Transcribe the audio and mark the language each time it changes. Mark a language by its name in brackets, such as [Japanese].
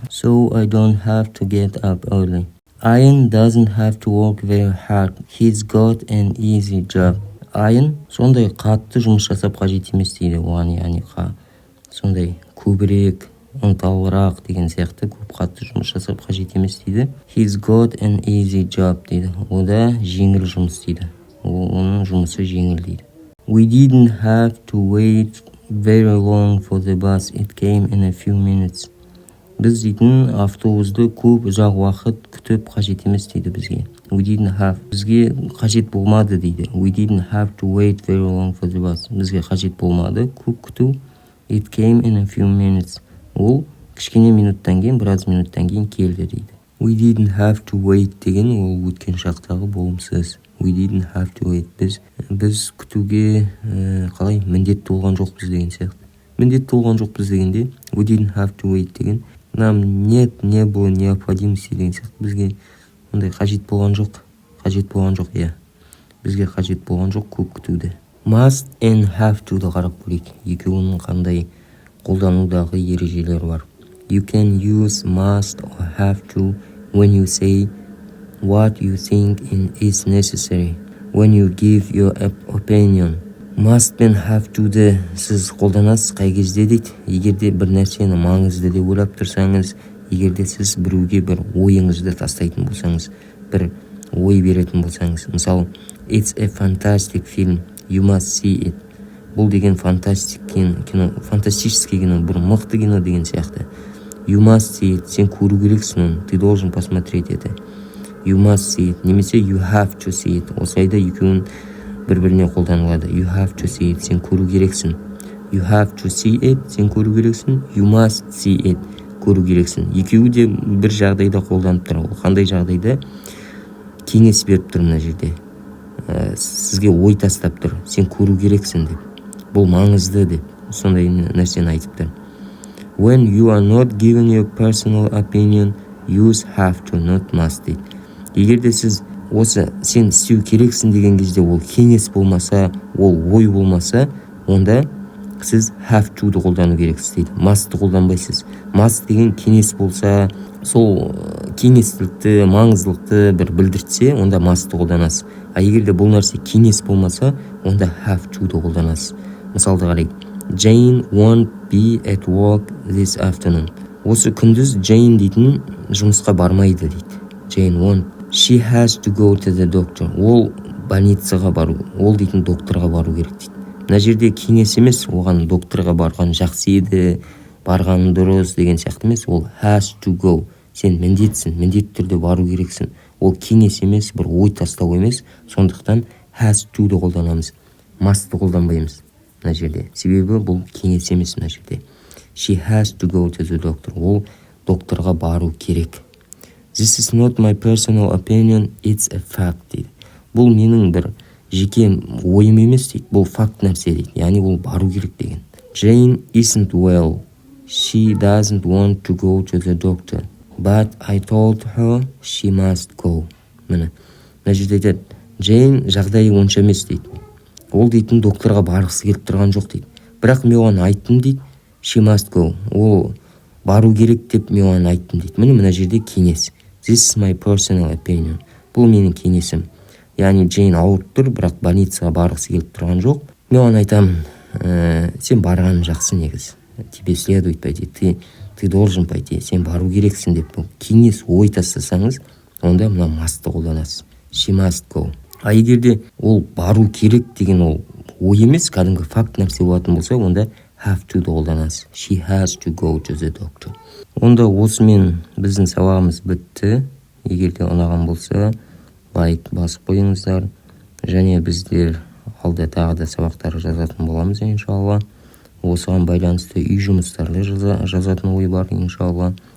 [English] So I don't have to get up early. Ian doesn't have to work very hard. He's got an easy job. [Kazakh] Ian сондай қатты жұмыс жасап қажет емес дейді. Оған яғни сондай көбірек, ынталырақ деген сияқты көп қатты жұмыс жасап қажет емес дейді. [English] He's got an easy job [Kazakh] дейді. Ода жеңіл жұмыс дейді. Оның жұмысы жеңіл дейді. [English] We didn't have to wait very long for the bus. It came in a few minutes. [Kazakh] Біз дейтін автобусты көп ұзақ уақыт күтіп қажет емес дейді бізге. [English] We didn't have. [Kazakh] Бізге қажет болмады дейді. [English] We didn't have to wait very long for the bus. [Kazakh] Бізге қажет болмады көп күту. [English] It came in a few minutes. [Kazakh] Ол кішкене минуттан кейін, біраз минуттан кейін келді дейді. [English] We didn't have to wait [Kazakh] деген ол өткен шақтағы болымсыз. [English] We didn't have to wait. [Kazakh] Біз күтуге қалай міндетті болған жоқпыз деген сияқты. Міндетті болған жоқпыз дегенде [English] we didn't have to wait [Kazakh] деген [Russian] нам не было необходимости [Kazakh] деген сияқты. Бізге ондай қажет болған жоқ, иә. Бізге қажет болған жоқ көп күтуді. [English] Must and have to [Kazakh] да қарап көрейік. Екеуінің қандай қолданудағы ережелері бар. [English] You can use must or have to when you say what you think is necessary. When you give your opinion. [Kazakh] Must пен have to'ды сіз қолданасыз қай кезде дейді. Егерде бір нәрсені маңызды деп ойлап тұрсаңыз, егерде сіз біреуге бір ойыңызды тастайтын болсаңыз, бір ой беретін болсаңыз, мысалы, [English] it's a fantastic film, you must see it. [Kazakh] Бұл деген фантастический кино, бір мықты кино деген сияқты. [English] You must see it, [Kazakh] сен көру керексің оны, [Russian] ты должен посмотреть это. [English] You must see it, [Kazakh] немесе [English] you have to see it. [Kazakh] Осылайда екеуін бір-біріне қолданылады. [English] You have to see it, [Kazakh] сен көру керексің. [English] You have to see it, сен көру керексің. You must see it, [Kazakh] көру керексің. Екеуі де бір жағдайда қолданып тұр. Ол қандай жағдайда? Кеңес беріп тұр мына жерде. Сізге ой тастап тұр. Сен көру керексің деп. Бұл маңызды деп. Сондай нәрсені айтып тұр. [English] When you are not giving your personal opinion, use have to, not must [Kazakh] дейді. Егерде сіз осы сен істеу керексің деген кезде ол кеңес болмаса, ол ой болмаса, онда сіз have to'ды қолдану керексіз дейді. Must'ты қолданбайсыз. Must деген кеңес болса, сол кеңестілікті, маңыздылықты бір білдіртсе, онда must'ты қолданасыз. А егерде бұл нәрсе кеңес болмаса, онда have to'ды қолданасыз. Мысалды қарайық. [English] Jane won't be at work this afternoon. [Kazakh] Осы күндіз Jane дейтін жұмысқа бармайды дейді. [English] Jane won't. She has to go to the doctor. [Kazakh] Ол больницаға бару, ол дейтін докторға бару керек дейді. Мына жерде кеңес емес, оған докторға барған жақсы еді, барған дұрыс деген сияқты емес, ол [English] has to go. [Kazakh] Сен міндетсің, міндетті түрде бару керексің. Ол кеңес емес, бір ой тастау емес, сондықтан has to'ды қолданамыз. Must'ты қолданбаймыз мына жерде. Себебі бұл кеңес емес мына жерде. [English] She has to go to the doctor. [Kazakh] Ол докторға бару керек. [English] This is not my personal opinion, it's a fact [Kazakh] дейді. Бұл менің бір жеке ойым емес дейді. Бұл факт нәрсе дейді. Яғни ол бару керек деген. [English] Jane isn't well. She doesn't want to go to the doctor. But I told her she must go. [Kazakh] Міне жерде айтады. Jane жағдайы онша емес дейді. Ол дейтін докторға барғысы келіп тұрған жоқ дейді. Бірақ мен оған айттым дейді. [English] She must go. [Kazakh] Ол бару керек деп мен оған айттым дейді. Міне жерде кеңес. [English] This is my personal opinion. [Kazakh] Бұл менің кеңесім. Яғни Jane ауырып тұр, бірақ больницаға барғысы келіп тұрған жоқ. Мен оған айтамын, сен барғаның жақсы негіз. [Russian] Тебе следует пойти. Ты должен пойти. [Kazakh] Сен бару керексің деп бұл кеңес ой тастасаңыз, онда мына must'ты қолданасыз. [English] She must go. [Kazakh] А егерде ол бару керек деген ол ой емес, кәдімгі факт нәрсе болатын болса, онда have to'ды қолданасыз. [English] She has to go to the doctor. [Kazakh] Онда осымен біздің сабағымыз бітті. Егерде ұнаған болса, лайк басып қойыңыздар. Және біздер алда тағы да сабақтар жазатын боламыз, иншалла. Осыған байланысты үй жұмыстарды жазатын ой бар, иншалла.